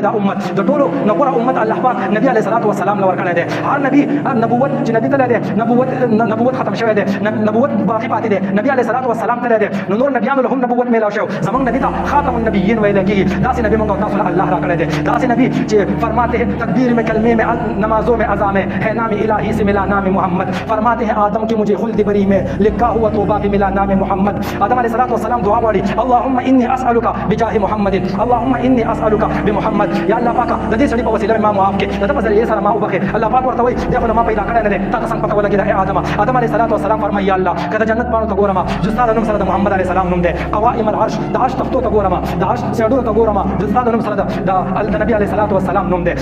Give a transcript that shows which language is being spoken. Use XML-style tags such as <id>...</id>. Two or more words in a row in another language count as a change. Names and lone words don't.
<ps>دا امت د ټولو نه غوره امت الله پاک نبی</ps> <ar>علیه الصلاۃ والسلام</ar> <ps>له ورکړی دی. هر نبی نبوت چې نبی تللی دی، نبوت ختم شوی دی، نبوت باقي پاتې دی. نبی</ps> <ar>علیه الصلاۃ والسلام</ar> <ps>تللی دی، نو نور نبیانو له هم نبوت میلاو شو. زموږ نبی ته</ps> <ar>خاتم النبیین</ar> <ps>ویل کېږي. داسې نبی موږ تاسو له الله راکړی دی. داسې نبی چې</ps> <ur>فرماتے ہیں تکبیر میں کلمے میں نمازوں میں اذان میں ہے نام الہی سے ملا نام محمد. فرماتے ہیں آدم کی مجھے خلد بری میں لکھا ہوا توبہ بھی ملا نام محمد.</ur> <ps>آدم</ps> <ar>علیہ الصلاۃ والسلام</ar> <ps>دعا وړي،</ps> <ar>اللهم انی اسالک بجاه محمد، اللهم انی اسالک بمحمد.</ar> <ps>یا الله پاکه د دې سړي په وسیله ما معاف کړې، د په ذریعه سره ما وبخې. الله پاک ورته وایي دا خو ما پیدا کړی نه دی، تا څنګه پته ولګېده ای آدم. آدم</ps> <ar>علیه الصلاۃ والسلام</ar> <ps>فرمایي یا الله که د جنت پاڼو ته ګورم چې ستا د نوم سره د محمد</ps> <ar>علیه السلام</ar> <ps>نوم دی،</ps> <ar>قوائم العرش</ar> <ps>د عرش تختو ته ګورم، د عرش سیډونو ته ګورم چې ستا د نوم سره د نبی</ps> <ar>علیه الصلاۃ والسلام</ar> <ps>نوم دی.</ps>